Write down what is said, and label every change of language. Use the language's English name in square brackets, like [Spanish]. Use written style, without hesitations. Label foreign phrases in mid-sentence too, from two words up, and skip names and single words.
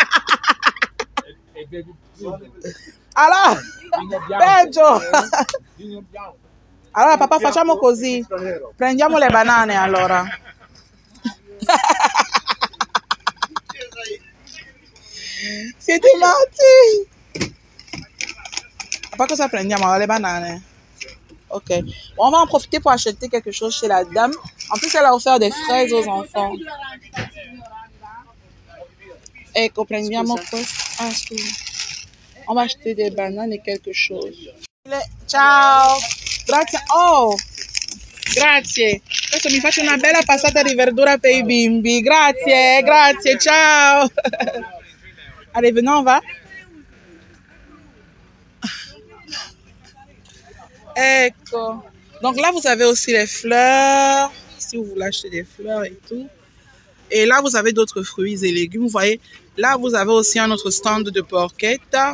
[Italian] Allora, peggio. Allora, papà, facciamo così. Prendiamo le banane, allora. Siete matti? [French] Pas que ça prendiamo les bananes. Ok. On va en profiter pour acheter quelque chose chez la dame. En plus, elle a offert des fraises aux enfants. [Italian] Ecco, prendiamo questo. Ah, scusa. [French] On va acheter des bananes et quelque chose. [Italian] Ciao. Grazie. Oh. Grazie. Adesso mi faccio una bella passata di verdura per i bimbi. Grazie, grazie. Ciao. [French] Allez, venez, on va. [Italian] Ecco. [French] Donc là, vous avez aussi les fleurs. Si vous voulez acheter des fleurs et tout. Et là, vous avez d'autres fruits et légumes. Vous voyez, là, vous avez aussi un autre stand de porchetta.